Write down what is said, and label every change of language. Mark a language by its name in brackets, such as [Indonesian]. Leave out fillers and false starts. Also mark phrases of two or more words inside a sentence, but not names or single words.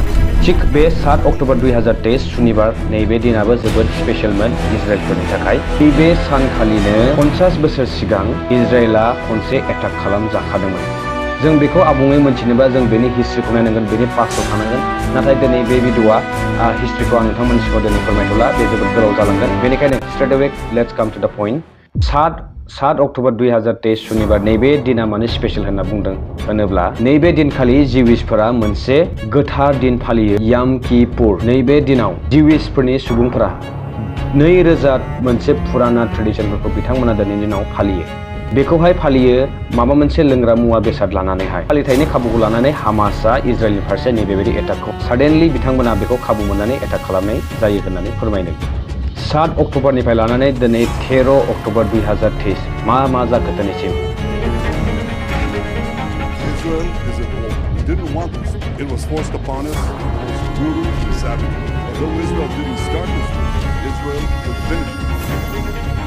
[Bodo] थिग बे 7 अक्ट'बर 2023 सुनिबार नैबे दिनाबो जोबोद स्पेशेलमोन इजराइलफोरनि थाखाय। बे सानखालिनो 50 बोसोर सिगां इजराइलआ खनसे एटाक खालामजाखादोंमोन। जों बेखौ आबुङै मोनथिनोबा जों बेनि हिस्ट्रिखौ नायनांगोन, बेनि पास्टआव थानांगोन। नाथाय दिनै बे भिडिअ'आ हिस्ट्रिखौ आं नोंथांमोननि सिगाङाव दिनै फोरमायथ'ला, बे जोबोद गोलाव जालांगोन। [English] बेनिखायनो straight away let's come to the point. [Bodo] 7 अक्ट'बर 2023 सुनिबार नैबे दिना मानो स्पेशेल होनना बुंदों होनोब्ला नैबे दिनखालि जिविसफोरा मोनसे गोथार दिन फालियो, याम किपुर। नैबे दिनाव जिविसफोरनि सुबुंफोरा 2000 मोनसे फुराना ट्रेडिसनफोरखौ बिथांमोना दिनैनि दिनाव फालियो। बेखौहाय फालियो माबा मोनसे लोंग्रा मुवा बेसाद लानानैहाय। फालिथायनि खाबुखौ लानानै हामासआ इजराइलनि फारसे नैबेबायदि एटाकखौ साडेनलि बिथांमोना बेखौ खाबु मोननानै एटाक खालामनाय जायो होननानै फोरमायदों। 7 अक्ट'बरनिफ्राय लानानै दिनै 13 अक्ट'बर 2023 मा जाखो दिनैसिम? [English] Israel is at war. We didn't want this. It was forced upon us. It was brutal and savage. Although Israel didn't start this war, Israel will finish it.